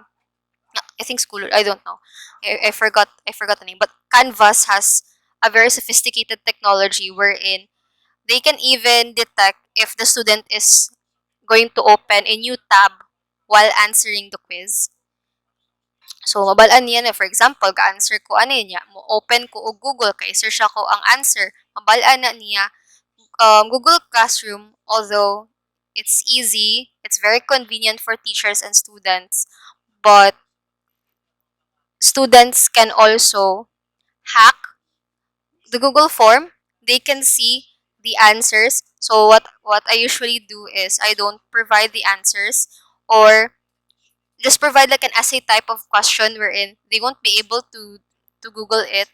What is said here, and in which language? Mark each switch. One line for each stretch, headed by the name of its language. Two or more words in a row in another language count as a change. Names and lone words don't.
English: I think Schooler. I don't know. I forgot. I forgot the name. But Canvas has a very sophisticated technology wherein they can even detect if the student is going to open a new tab while answering the quiz. So,
Cebuano: mabalaan niya na,
English: for example,
Cebuano: ga-answer ko ano niya, mo open ko og Google, kay search ako ang answer, mabalaan na niya Google Classroom,
English: although it's easy, it's very convenient for teachers and students, but students can also hack the Google form. They can see the answers. So what I usually do is I don't provide the answers, or just provide like an essay type of question wherein they won't be able to Google it.